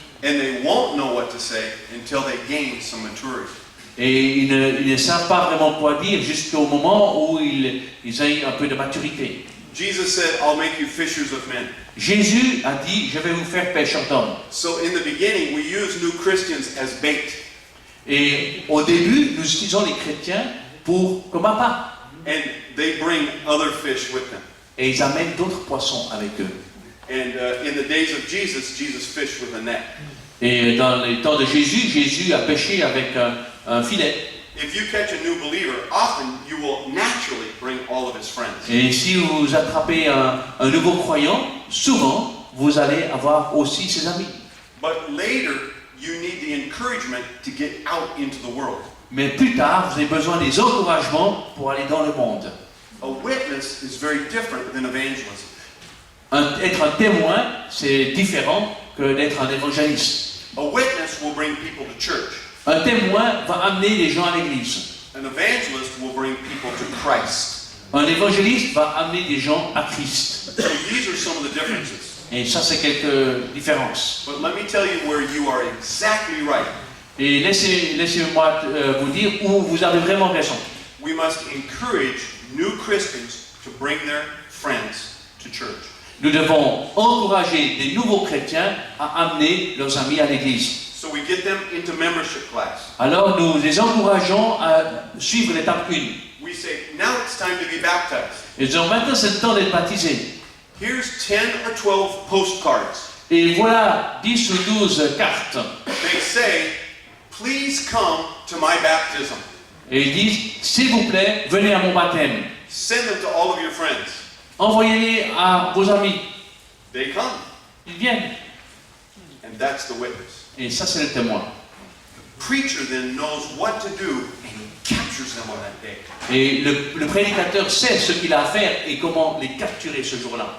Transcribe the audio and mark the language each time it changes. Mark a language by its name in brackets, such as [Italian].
[English] And they won't know what to say until they gain some maturity. [French] Et ils ne savent pas vraiment quoi dire jusqu'au moment où ils aient un peu de maturité. [English] Jesus said, I'll make you fishers of men. [French] Jésus a dit, je vais vous faire pêcheurs d'hommes. [English] So in the beginning, we use new Christians as bait. [French] Et au début, nous utilisons les chrétiens comme appât. [English] And they bring other fish with them. [French] Et ils amènent d'autres poissons avec eux. [English] And in the days of Jesus, Jesus fished with a net. [French] Et dans les temps de Jésus, Jésus a pêché avec un filet. [English] If you catch a new believer, often you will naturally bring all of his friends. [French] Et si vous attrapez un nouveau croyant, souvent, vous allez avoir aussi ses amis. [English] But later, you need the encouragement to get out into the world. [French] Mais plus tard, vous avez besoin des encouragements pour aller dans le monde. [English] A witness is very different than evangelism. [French] Être un témoin, c'est différent que d'être un évangéliste. [English] A witness will bring people to church. [French] Un témoin va amener les gens à l'église. [English] An evangelist will bring people to Christ. [French] Un évangéliste va amener des gens à Christ. [English] So these are some of the differences. [French] Et ça, c'est quelques différences. [English] But let me tell you where you are exactly right. [French] Et laissez-moi vous dire où vous avez vraiment raison. [English] We must encourage new Christians to bring their friends to church. [French] Nous devons encourager des nouveaux chrétiens à amener leurs amis à l'église. [English] So we get them into membership class. [French] Alors nous les encourageons à suivre l'étape 1. [English] We say, now it's time to be baptized. [French] Et disons, maintenant c'est le temps d'être baptisé. [English] Here's 10 or 12 postcards. [French] Et voilà 10 ou 12 cartes. [English] They say, please come to my baptism. [French] Et ils disent, s'il vous plaît, venez à mon baptême. [English] Send them to all of your friends. [French] Envoyez-les à vos amis. [English] They come. [French] Ils viennent. [English] And that's the witness. [French] Et ça, c'est le témoin. [English] Preacher then knows what to do and he captures them on that day. [French] Et le prédicateur sait ce qu'il a à faire et comment les capturer ce jour-là.